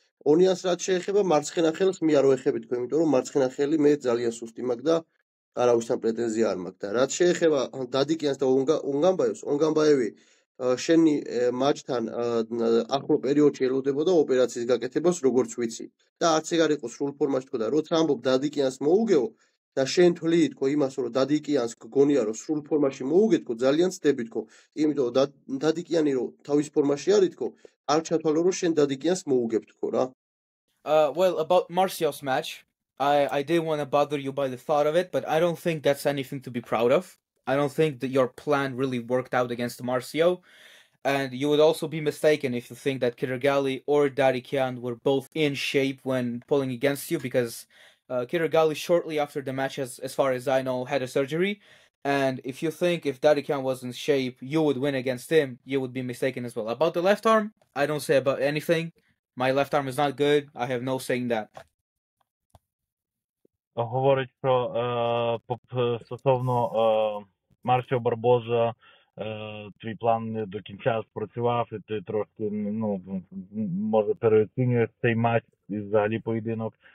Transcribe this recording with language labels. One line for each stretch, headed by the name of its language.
Georgian: ონიანს რაც შეეხება მარცხენა ხელს მე არ ვეხები თქო, იმიტომ რომ მარცხენა ხელი მე ძალიან სუსტი მაქვს და არავისთან პრეტენზია არ მაქვს და რაც შეეხება დადიკიანს და ონგამბაევი შენი მატჩთან ახლო პერიოდში ელოდებოდა ოპერაციის გაკეთებას, როგორც ვიცი. და არც ეგ არ იყო სრულ ფორმაში თქო და როცა ამბობ დადიკიანს მოუგეო და შენ თვლი თქო იმას, რომ დადიკიანს გგონია რომ სრულ ფორმაში მოუგე თქო, ძალიან ცდები თქო. იმიტომ დადიკიანი რომ თავის ფორმაში არის თქო, არ ჩათვალო რომ შენ დადიკიანს მოუგებ თქო რა.
English: Well, about Marcial's match, I didn't want to bother you by the thought of it, but I don't think that's anything to be proud of. I don't think that your plan really worked out against Marcio. And you would also be mistaken if you think that Kirigali or Darikian were both in shape when pulling against you, because Kirigali shortly after the match, as far as I know, had a surgery. And if you think if Darikian was in shape, you would win against him, you would be mistaken as well. About the left arm, I don't say about anything. My left arm is not good. I have no saying that.
Ukrainian: Говорить про стосовно Марсіо Барбоза, твій план не до кінця спрацював, і ти трошки, може, переоцінюєш цей матч і взагалі поєдинок.